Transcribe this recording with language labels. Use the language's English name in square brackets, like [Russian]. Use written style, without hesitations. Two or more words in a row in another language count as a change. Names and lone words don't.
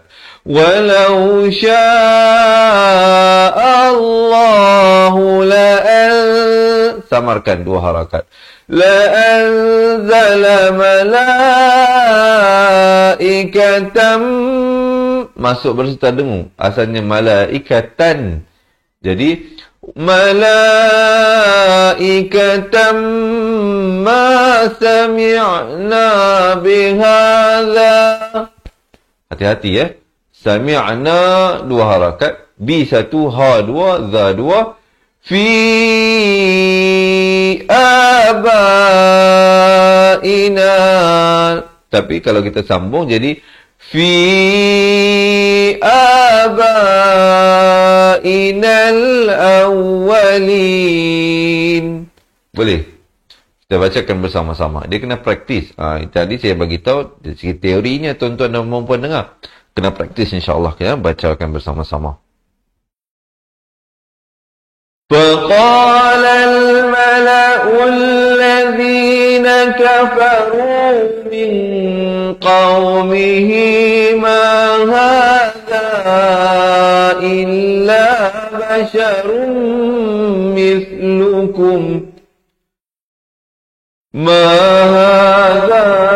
[Arabic] ولو شاء الله [Malay] samarkan 2 harakat. [Arabic] لأنزل ملائكة, [Malay] masuk berserta dengung, asalnya malaikatan. Jadi malaikatam [Arabic] ما سمعنا بهذا. [Malay] Hati-hati ya. Sami'na 2 harakat, bi 1, ha 2, za 2. [Arabic] في آبائنا. [Malay] Tapi kalau kita sambung jadi [Arabic] في آبائنا الأولين. [Malay] Boleh? Kita bacakan bersama-sama. Dia kena praktis. Tadi saya bagi tahu dari segi teorinya, tuan-tuan dan puan-puan dengar. Kena praktis insya-Allah ya, bacakan bersama-sama. [Arabic] فقال الملأ الذين كفروا من قومه ما هذا إلا بشر مثلكم ما هذا